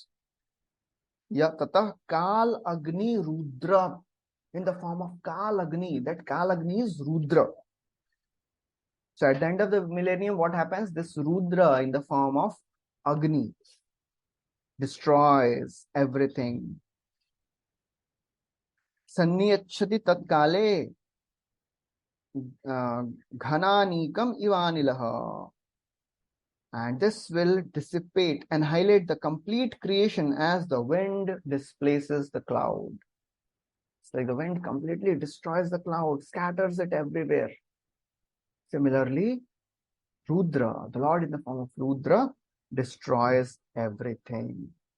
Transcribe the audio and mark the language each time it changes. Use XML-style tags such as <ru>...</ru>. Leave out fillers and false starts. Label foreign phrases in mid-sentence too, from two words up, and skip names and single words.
<sa>Ya tatah Kal Agni Rudra,</sa> <en>in the form of Kal Agni. That Kal Agni is Rudra. So at the end of the millennium, what happens? This Rudra in the form of Agni destroys everything.</en> <sa>Sanniyachati tatkale ghananikam ivanilaha.</sa> <en>And this will dissipate, annihilate the complete creation as the wind displaces the cloud. It's like the wind completely destroys the cloud, scatters it everywhere. Similarly, Rudra, the Lord in the form of Rudra, destroys everything.</en>